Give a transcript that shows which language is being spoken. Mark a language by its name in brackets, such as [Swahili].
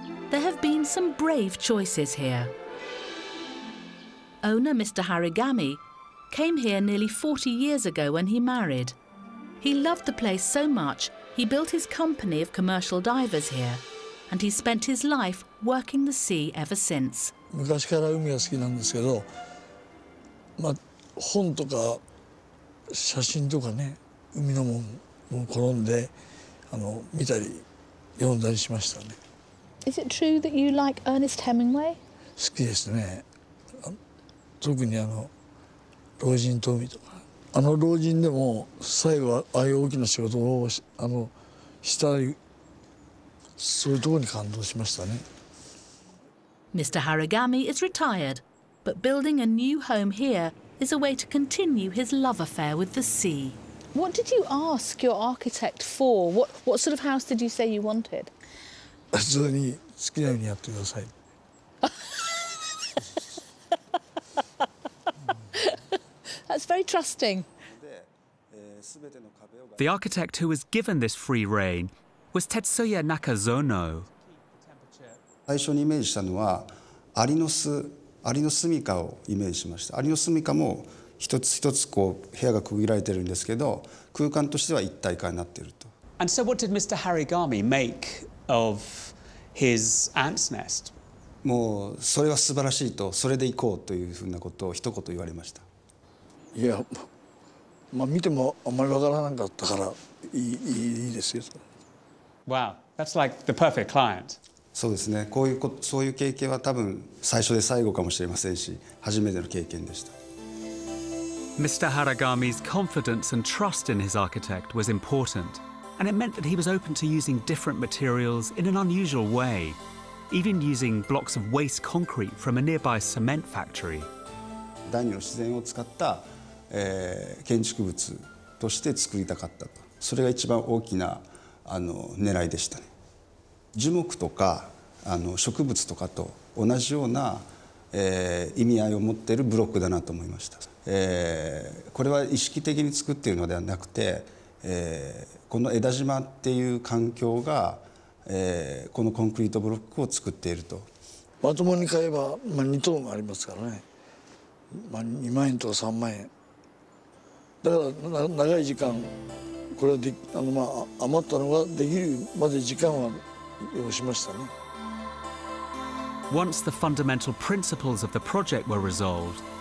[English] There have been some brave choices here. Owner Mr. Harigami came here nearly 40 years ago when he married. He loved the place so much, he built his company of commercial divers here, and he spent his life working the sea ever since. [Japanese] 昔から海が好きなんですけど、本とか写真とかね、海のもんを転んで見たり読んだりしましたね。 [English] Is it true that you like Ernest Hemingway? [Japanese] 好きですね。特に老人と海とか。老人でも最後はああいう大きな仕事をしたり、そういうところに感動しましたね。 [English] Mr. Harigami is retired, but building a new home here is a way to continue his love affair with the sea. What did you ask your architect for? What sort of house did you say you wanted? [Japanese] 普通に好きなようにやってください。 [English] That's very trusting. The architect who was given this free rein was Tetsuya Nakazono. [Japanese] 最初にイメージしたのはアリの巣をイメージしました。アリの住処も一つ一つこう部屋が区切られてるんですけど、空間としては一体化になっていると。 [English] And so what did Mr. Harigami make of his ant's nest? [Japanese] もうそれは素晴らしいと、それで行こうというふうなことを一言言われました。いや、まあ見てもあんまりわからなかったからいいですよ。 [English] Wow, that's like the perfect client. [Japanese] そうですね。そういう経験は多分最初で最後かもしれませんし、初めての経験でした。 [English] Mr. Harigami's confidence and trust in his architect was important, and it meant that he was open to using different materials in an unusual way, even using blocks of waste concrete from a nearby cement factory. [Japanese] 第二の自然を使った、建築物として作りたかったと。それが一番大きな狙いでしたね。樹木とか植物とかと同じような、意味合いを持っているブロックだなと思いました。これは意識的に作っているのではなくて、この江田島っていう環境が、このコンクリートブロックを作っていると。まともに買えば、2トンありますからね、2万円とか3万円だから長い時間これで余ったのができるまで時間は要しましたね。 [English] Once the fundamental principles of the project were resolved,